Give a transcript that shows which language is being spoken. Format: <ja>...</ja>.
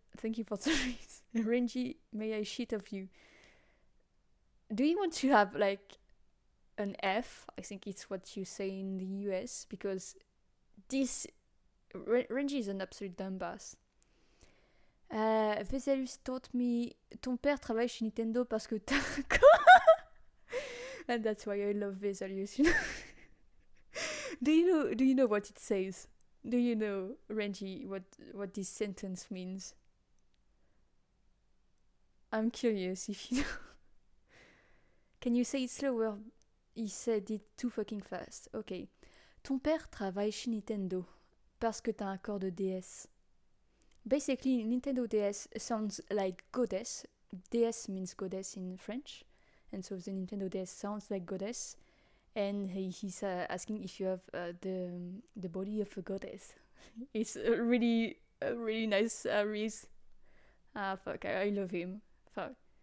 <en>Thank you for the raise. Renji, may I shit of you? Do you want to have, like, an F? I think it's what you say in the US, because this... Renji is an absolute dumbass. Vesalus taught me...</en> <fr>Ton père travaille chez Nintendo parce que t'as...</fr> <en>And that's why I love Vesalius, Do you know what it says? Do you know, Renji, what this sentence means? I'm curious if you know. Can you say it slower? He said it too fucking fast. Okay.</en> <fr>Ton père travaille chez Nintendo parce que t'as un corps de DS.</fr> <en>Basically, Nintendo DS sounds like goddess. DS means goddess in French. And so the Nintendo DS sounds like goddess. And he's asking if you have the body of a goddess. It's a really nice reason. Fuck, I love him. Fuck.</en>